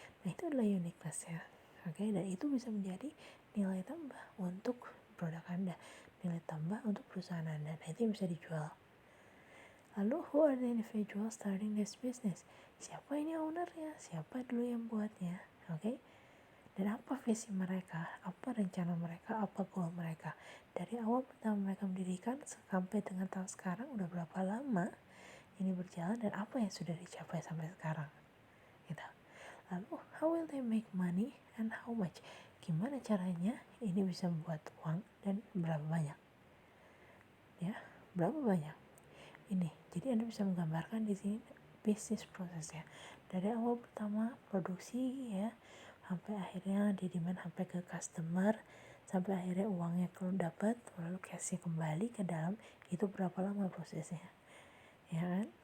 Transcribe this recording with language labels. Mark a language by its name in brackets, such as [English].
[Indonesian] Nah, itu adalah uniqueness ya. Oke, dan itu bisa menjadi nilai tambah untuk produk Anda, nilai tambah untuk perusahaan Anda. Nah, itu yang bisa dijual. [English] Lalu, who are the individuals starting this business? [Indonesian] Siapa ini ownernya? Siapa dulu yang buatnya? Oke? Dan apa visi mereka? Apa rencana mereka? Apa goal mereka? Dari awal pertama mereka mendirikan sampai dengan tahun sekarang, udah berapa lama ini berjalan dan apa yang sudah dicapai sampai sekarang? Gitu. [English] Lalu, how will they make money and how much? [Indonesian] Gimana caranya ini bisa membuat uang dan berapa banyak? Ya, berapa banyak? Ini, jadi Anda bisa menggambarkan di sini bisnis prosesnya dari awal pertama produksi ya sampai akhirnya di demand sampai ke customer, sampai akhirnya uangnya kalau dapat lalu cashnya kembali ke dalam, itu berapa lama prosesnya ya kan.